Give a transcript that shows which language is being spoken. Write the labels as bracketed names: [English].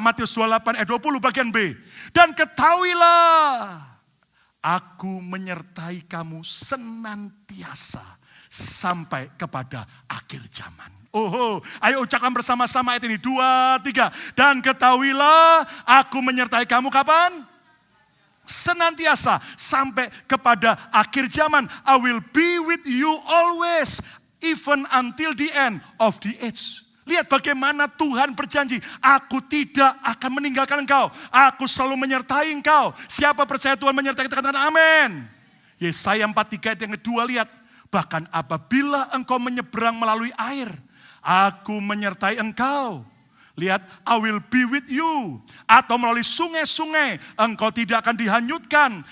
[Indonesian] Matius 28 ayat 20 bagian B. "Dan ketahuilah, aku menyertai kamu senantiasa sampai kepada akhir zaman." Ayo ucapkan bersama-sama ayat ini. 2, 3. "Dan ketahuilah, aku menyertai kamu kapan? Senantiasa sampai kepada akhir zaman. [English] I will be with you always, even until the end of the age." [Indonesian] Lihat bagaimana Tuhan berjanji, "Aku tidak akan meninggalkan engkau. Aku selalu menyertai engkau." Siapa percaya Tuhan menyertai kita, katakan amin. Yesaya 43 ayat yang kedua, lihat. "Bahkan apabila engkau menyeberang melalui air, aku menyertai engkau." Lihat, [English] "I will be with you." [Indonesian] Atau melalui sungai-sungai, engkau tidak akan dihanyutkan.